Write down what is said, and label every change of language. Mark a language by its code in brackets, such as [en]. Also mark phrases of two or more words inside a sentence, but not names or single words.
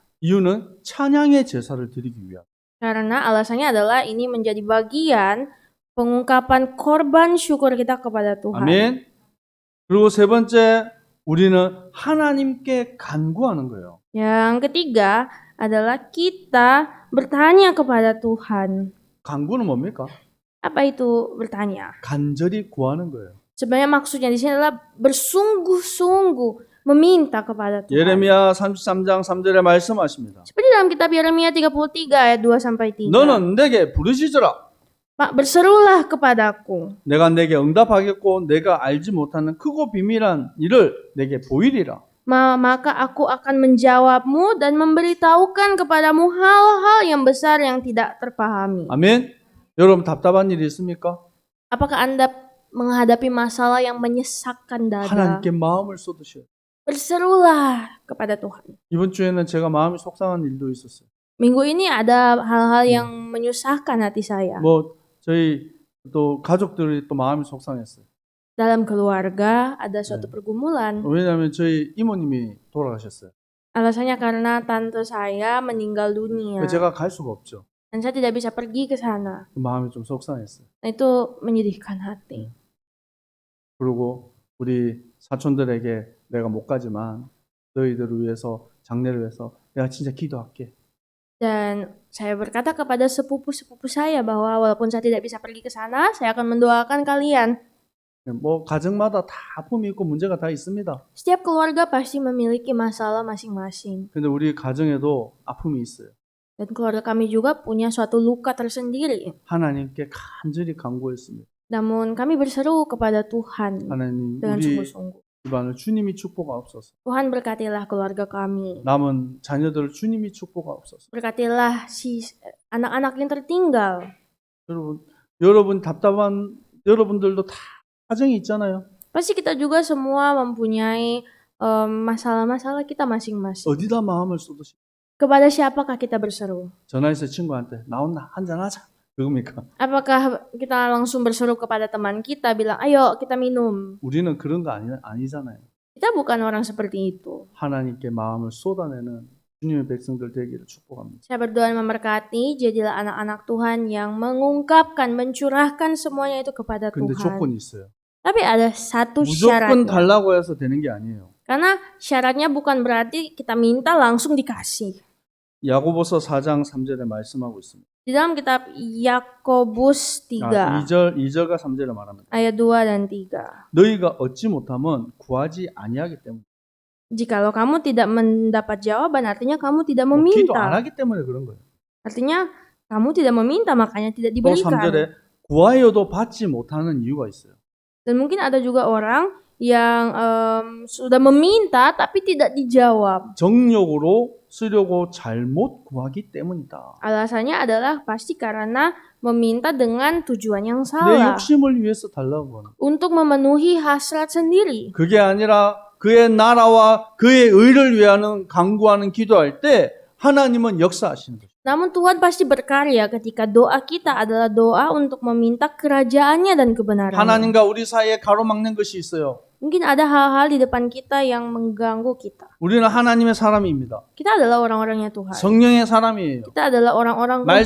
[ko] 이유는 찬양의 제사를 드리기 위함. [id] Karena alasannya adalah ini menjadi bagian pengungkapan korban syukur kita kepada Tuhan. [ko] 아멘. 그리고 세 번째, 우리는 하나님께 간구하는 거예요. [id] Yang ketiga adalah kita bertanya kepada Tuhan. [ko] 간구는 뭡니까? [id] Apa itu bertanya? [ko] 간절히 구하는 거예요. [id] Sebenarnya maksudnya di sini adalah bersungguh-sungguh meminta kepada Tuhan. [ko] 예레미야 33장 3절에 말씀하십니다. [id] Seperti dalam kitab Yeremia 33 ayat 2 sampai 3. [ko] 너는 내게 부르짖으라. [id] Pak, berserulah kepadaku. [ko] 내가 내게 응답하겠고 내가 알지 못하는 크고 비밀한 일을 내게 보이리라. [id] Maka aku akan menjawabmu dan memberitahukan kepadamu hal-hal yang besar yang tidak terpahami. [ko] 아멘. 여러분 답답한 일이 있습니까? [id] Apakah Anda menghadapi masalah yang menyesakkan dada? [ko] 하나님께 마음을 쏟으셔요. [id] Berserulah kepada Tuhan. [ko] 이번 주에는 제가 마음이 속상한 일도 있었어요. [id] Minggu ini ada hal-hal yang menyusahkan hati saya. [ko] 뭐 저희 또 가족들이 또 마음이 속상했어요. [id] Dalam keluarga ada suatu pergumulan. [ko] 왜냐하면 저희 이모님이 돌아가셨어요. [id] Alasannya karena tante saya meninggal dunia. [ko] 제가 갈 수가 없죠. [id] Dan saya tidak bisa pergi ke sana. [ko] 마음이 좀 속상했어요. [id] Nah, itu menyedihkan hati. [ko] 그리고 우리 사촌들에게 내가 못 가지만 너희들을 위해서 장례를 위해서 내가 진짜 기도할게. [id] Dan saya berkata kepada sepupu-sepupu saya bahwa walaupun saya tidak bisa pergi ke sana, saya akan mendoakan kalian. [ko] 뭐 가정마다 다 아픔이 있고 문제가 다 있습니다. [id] Setiap keluarga pasti memiliki masalah masing-masing. [ko] 근데 우리 가정에도 아픔이 있어요. [id] Dan keluarga kami juga punya suatu luka tersendiri. [ko] 하나님께 간절히 간구했습니다. [id] Namun kami berseru kepada Tuhan [ko] 하나님 [id] dengan [ko] 우리 [id] sungguh-sungguh. [ko] 집안을 주님이 축복하옵소서. [id] Tuhan berkatilah keluarga kami. [ko] 남은 자녀들을 주님이 축복하옵소서. [id] Berkatilah si anak-anak yang tertinggal. [ko] 여러분 답답한 여러분들도 다 가정이 있잖아요. [id] Pasti kita juga semua mempunyai masalah-masalah kita masing-masing. [ko] 어디다 마음을 쏟으시? [id] Kepada siapakah kita berseru? [ko] 전화해서 친구한테 나온나 한잔 하자. 그겁니까? [id] Apakah kita langsung berseru kepada teman kita bilang, ayo kita minum? [ko] 우리는 그런 거 아니잖아요. [id] Kita bukan orang seperti itu. [ko] 하나님께 마음을 쏟아내는 주님의 백성들 되기를 축복합니다. [id] Saya berdoa dan memberkati, jadilah anak-anak Tuhan yang mengungkapkan, mencurahkan semuanya itu kepada [ko] 근데 [id] Tuhan. [ko] 조건이 있어요. [id] Tapi ada satu [ko] 무조건 [id] syaratnya. [ko] 달라고 해서 되는 게 아니에요. [id] Karena syaratnya bukan berarti kita minta langsung dikasih. [ko] 야고보서 4장 3절에 말씀하고 있습니다. [id] Di dalam kitab Yakobus 3 [ko] 2절과 3절에 말합니다. [id] ayat 2 dan 3. [ko] 너희가 얻지 못하면 구하지 아니하기 때문에. [id] Jikalau kamu tidak mendapat jawaban, artinya kamu tidak [ko] 기도 안 [id] meminta. [ko] 하기 때문에 그런 거예요. [id] Artinya Kamu tidak meminta, makanya tidak [ko] 또 [id] diberikan. [ko] 3절에 구하여도 받지 못하는 이유가 있어요. [id] Dan mungkin ada juga orang yang sudah meminta tapi tidak dijawab. [ko] 정욕으로 쓰려고 잘못 구하기 때문이다. [id] Alasannya adalah pasti karena meminta dengan tujuan yang [ko] 내 [id] salah. [ko] 욕심을 위해서 달라고 하는. [id] Untuk memenuhi hasrat sendiri. [ko] 그게 아니라 그의 나라와 그의 의를 위하는 간구하는 기도할 때 하나님은 역사하시는 거죠. [id] Namun Tuhan pasti berkarya ketika doa kita adalah doa untuk meminta kerajaannya dan kebenarannya. [ko] 하나님과 우리 사이에 가로막는 것이 있어요. [id] Mungkin ada hal-hal di depan kita yang mengganggu kita. [ko] 우리는 하나님의 사람입니다. [id] Kita adalah orang-orangnya Tuhan. [ko] 성령의 사람이에요. [id] Kita adalah orang-orang Roh